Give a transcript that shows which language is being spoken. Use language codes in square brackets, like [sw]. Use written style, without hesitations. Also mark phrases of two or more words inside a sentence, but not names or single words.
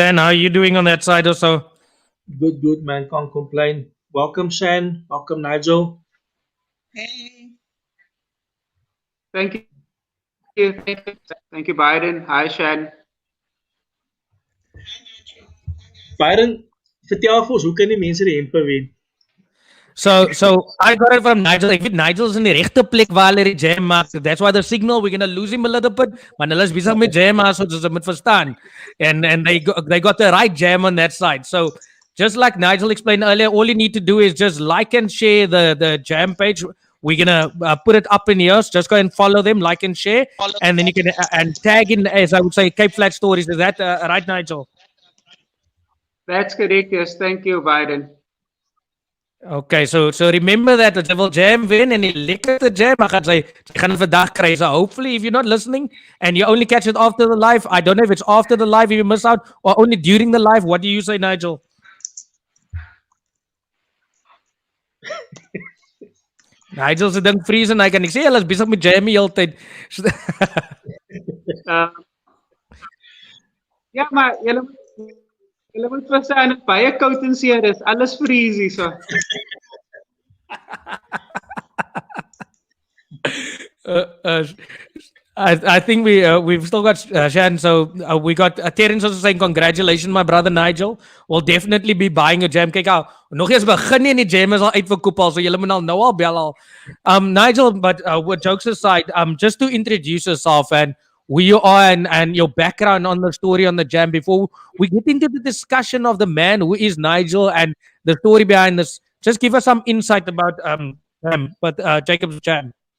[en] How are you doing on that side also? Good, man. Can't complain. Welcome, San. Welcome, Nigel. Hey. Thank you. Thank you, Byron. Hi, Shan. Byron, [af] vertel vir ons, hoe kan die mense die hempe wen? [en] So I got it from Nigel. If Nigel's in the [af] regte plek waar hulle die jam maak, [en] that's why the signal, we're going to lose him a little bit. [af] Maar hulle is besig met jam, so jy moet verstaan. [en] And they got the right jam on that side. So just like Nigel explained earlier, all you need to do is just like and share the jam page. We're going to put it up in here. So just go and follow them, like and share. And then you can and tag in, as I would say, Cape Flat Stories. Is that right, Nigel? That's correct. Yes. Thank you, Byron. Okay, so remember that [af] jy wil jam wen en die lekkerste jam, maar jy gaan vandag kry. [en] So hopefully if you're not listening and you only catch it after the live, I don't know if it's after the live if you miss out or only during the live. What do you say, Nigel? [af] Nigel se ding freeze en hy kan ek sê hulle is besig met jam die hele tyd. Ja, maar julle moet verstaan, baie koud en seer is, alles freeze hier so. [en] I think we've still got Shan, so we got Terence also saying congratulations my brother Nigel. We'll definitely be buying a jam. [af] Kyk al, nog eers begin nie en die jam is al uitverkoop al, so julle moet nou al bel al. [en] Nigel, but with jokes aside, just to introduce yourself and who you are and your background on the story on the jam before we get into the discussion of the man who is Nigel and the story behind this. Just give us some insight about Jacobs Jam.